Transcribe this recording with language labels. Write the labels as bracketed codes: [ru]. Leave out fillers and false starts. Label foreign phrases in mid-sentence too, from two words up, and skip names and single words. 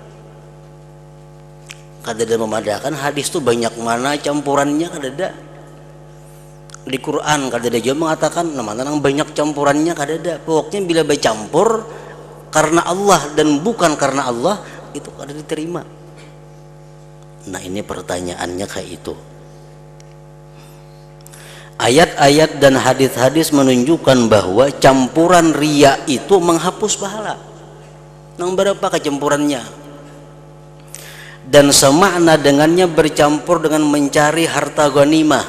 [bjn] Kada ada memadakan hadis itu banyak mana campurannya, kada ada. Di Quran kada ada juga mengatakan mana nang banyak campurannya, kada ada. Pokoknya bila bercampur karena Allah dan bukan karena Allah, itu kada diterima. Nah, ini pertanyaannya kayak itu. [id] Ayat-ayat dan hadis-hadis menunjukkan bahwa campuran riya itu menghapus pahala. [bjn] Nang berapa kecampurannya? [id] Dan semakna dengannya bercampur dengan mencari harta ghanimah.